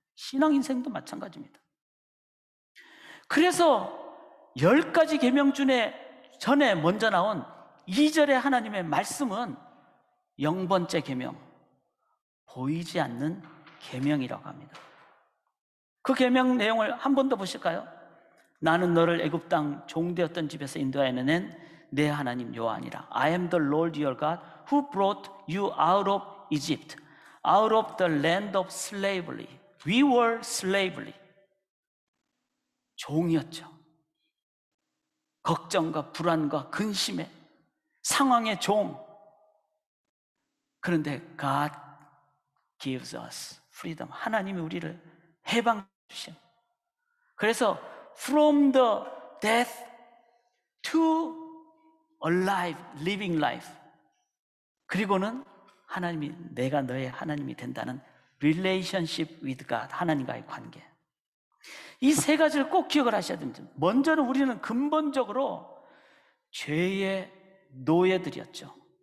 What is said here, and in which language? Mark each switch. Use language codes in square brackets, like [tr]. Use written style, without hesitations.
[ko] 신앙 인생도 마찬가지입니다. 그래서 10가지 계명 중에 전에 먼저 나온 2절의 하나님의 말씀은 0번째 계명, 보이지 않는 계명이라고 합니다. 그 계명 내용을 한 번 더 보실까요? 나는 너를 애굽 땅 종되었던 집에서 인도하여 낸 내 하나님 여호와니라. [en] I am the Lord your God who brought you out of Egypt, out of the land of slavery. We were slavery. [ko] 종이었죠. 걱정과 불안과 근심의 상황의 종. 그런데 [en] God gives us freedom. [ko] 하나님이 우리를 해방 주신. 그래서 [en] from the death to alive, living life. [ko] 그리고는 하나님이, 내가 너의 하나님이 된다는 [en] relationship with God, [ko] 하나님과의 관계. 이 세 가지를 꼭 기억을 하셔야 됩니다. 먼저는 우리는 근본적으로 죄의 노예들이었죠.